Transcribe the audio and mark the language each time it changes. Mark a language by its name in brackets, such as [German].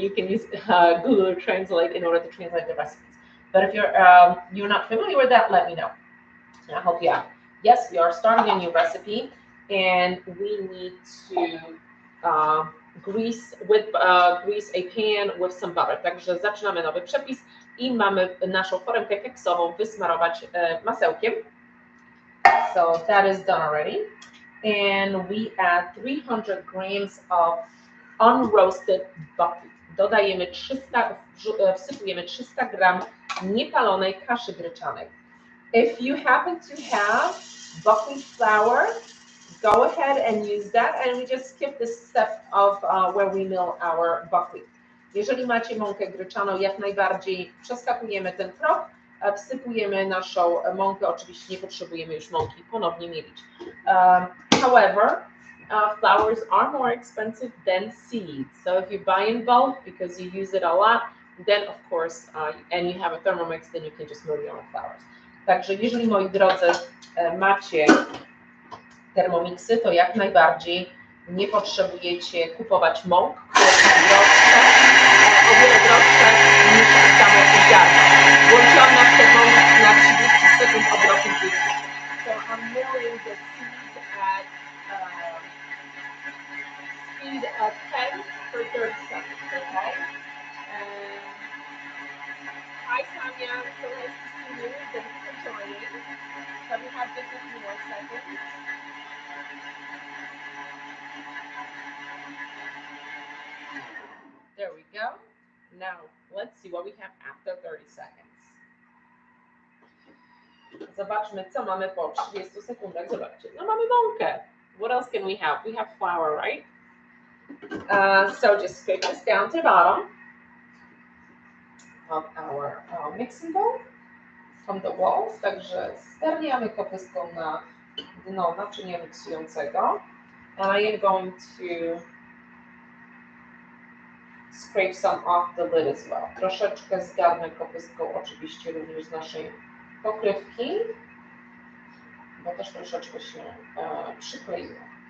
[English] You can use Google Translate in order to translate the recipes. But if you're not familiar with that, let me know. I'll help you out. Yes, we are starting a new recipe, and we need to grease a pan with some butter. [Polish] Także zaczynamy nowy przepis i mamy naszą foremkę keksową wysmarować masełkiem. [English] So that is done already. And we add 300 grams of unroasted buckwheat. [Polish] Wsypujemy 300 gram niepalonej kaszy gryczanej. [English] If you happen to have buckwheat flour, go ahead and use that, and we just skip this step of where we mill our buckwheat. [Polish] Jeżeli macie mąkę gryczaną, jak najbardziej przeskakujemy ten krok, wsypujemy naszą mąkę, oczywiście nie potrzebujemy już mąki ponownie mielić. [English] However, flours are more expensive than seeds. So if you buy in bulk because you use it a lot, then of course, and you have a Thermomix, then you can just mill your own flours. [Polish] Także jeżeli, moi drodzy, macie Thermomixy, to jak najbardziej nie potrzebujecie kupować mąk, które są droższe, o wiele droższe niż samo ziarno. Włączyłam nasz Thermomix na 30 sekund obrotu dwóch. [English] So I'm milling the seeds at speed of 10 for 30 seconds, okay? Hi Sonia, so nice to see you. Thank you for joining. So we have just a few more seconds. There we go. Now, let's see what we have after 30 seconds. [Polish] Zobaczmy, co mamy po 30 sekundach. Zobaczcie, no mamy mąkę. [English] What else can we have? We have flour, right? So just scrape this down to the bottom of our mixing bowl from the walls. [Polish] Także sterniamy kopystką na dno naczynia miksującego. [English] And I am going to scrape some off the lid as well. [Polish] Troszeczkę zgarnę kopystką oczywiście również z naszej pokrywki, bo też troszeczkę się przykleiło.